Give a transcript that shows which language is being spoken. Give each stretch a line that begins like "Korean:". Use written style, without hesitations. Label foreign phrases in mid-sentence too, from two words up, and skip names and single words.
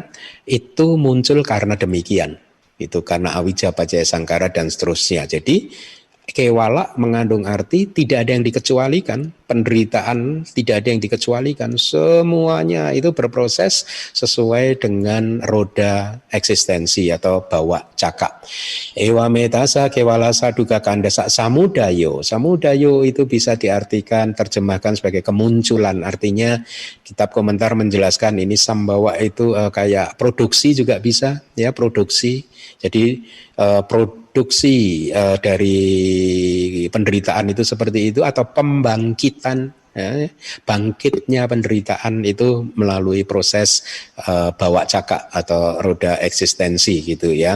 Indonesian: Itu muncul karena demikian. Itu karena
Pali: awija pacaya sangkara
Indonesian: dan seterusnya. Jadi kewala mengandung arti tidak ada yang dikecualikan, penderitaan tidak ada yang dikecualikan, semuanya itu berproses sesuai dengan roda eksistensi atau
Pali: bawa caka. Ewa metasa kewala saduka kanda sak samudayo.
Indonesian: Samudayo itu bisa diartikan, terjemahkan sebagai kemunculan. Artinya kitab komentar menjelaskan ini sambawa itu kayak produksi juga bisa ya, produksi. Jadi produksi dari penderitaan itu seperti itu, atau pembangkitan ya, bangkitnya penderitaan itu melalui proses
Pali: bawa caka
Indonesian: atau roda eksistensi gitu ya.